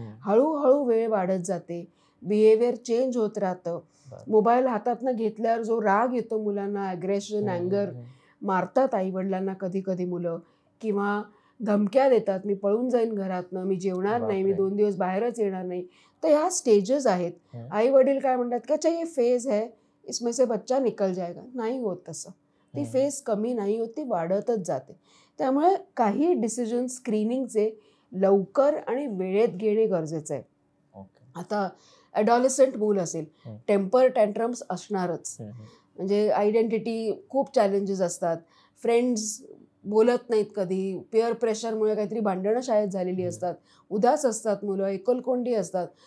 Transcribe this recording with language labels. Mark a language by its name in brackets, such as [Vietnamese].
[Marathi] हळूहळू वेळ वाढत जाते, बिहेवियर चेंज होत राहतं. बरं. मोबाईल हातातनं घेतल्यावर जो राग येतो मुलांना, ॲग्रेशन, अँगर, मारतात आईवडिलांना कधी कधी मुलं, किंवा धमक्या देतात, मी पळून जाईन घरातनं, मी जेवणार नाही, मी बापरे. 2 दिवस बाहेरच येणार नाही. तर ह्या स्टेजेस आहेत. आई वडील काय म्हणतात की [Hindi] अच्छा ये फेज है, इसमें से बच्चा निकल जाएगा. [Marathi] नाही होत तसं. ती फेज कमी नाही होत, ती वाढतच जाते. त्यामुळे काही डिसिजन स्क्रीनिंगचे लवकर आणि वेळेत घेणे गरजेचं आहे. आता ॲडॉलसंट मूल असेल, टेम्पर टँट्रम्स असणारच. म्हणजे आयडेंटिटी खूप चॅलेंजेस असतात, फ्रेंड्स बोलत नाहीत कधी, पेअर प्रेशरमुळे काहीतरी भांडणं शाळेत झालेली असतात, उदास असतात मुलं, एकलकोंडी असतात.